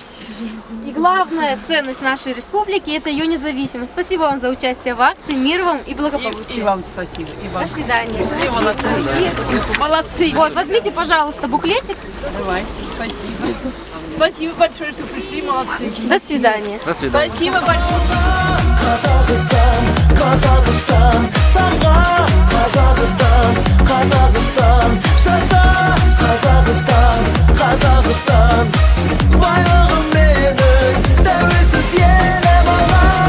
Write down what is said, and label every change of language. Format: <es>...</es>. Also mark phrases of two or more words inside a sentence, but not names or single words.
<ru>И главная ценность нашей республики – это ее независимость. Спасибо вам за участие в акции. Мир вам и благополучия. И вам спасибо. И вам. До свидания. Молодцы. Молодцы. Вот, возьмите, пожалуйста, буклетик. Давай. Спасибо. Спасибо большое, что пришли. Молодцы. До свидания. До свидания. Спасибо большое.</ru> <kk>Қазақстан, Қазақстан, самға Қазақстан, Қазақстан, жаса Қазақстан, Қазақстан. Байлығым менің, тәуелсіз елім ала.</kk>